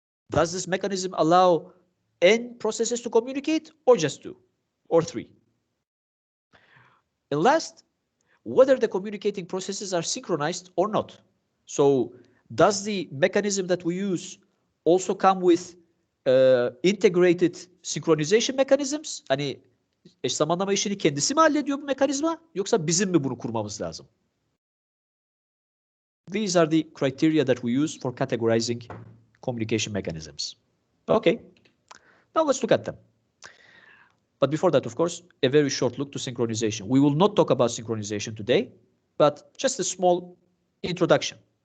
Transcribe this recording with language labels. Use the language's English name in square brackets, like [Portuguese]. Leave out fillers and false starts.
[English] Does this mechanism allow n processes to communicate or just 2 or 3? And last, whether the communicating processes are synchronized or not. So does the mechanism that we use also come with integrated synchronization mechanisms? [Turkish] Hani eş zamanlama işini kendisi mi hallediyor bu mekanizma yoksa bizim mi bunu kurmamız lazım? [English] These are the criteria that we use for categorizing communication mechanisms. Okay, now let's look at them. But before that, of course, a very short look to synchronization. We will not talk about synchronization today, but just a small introduction.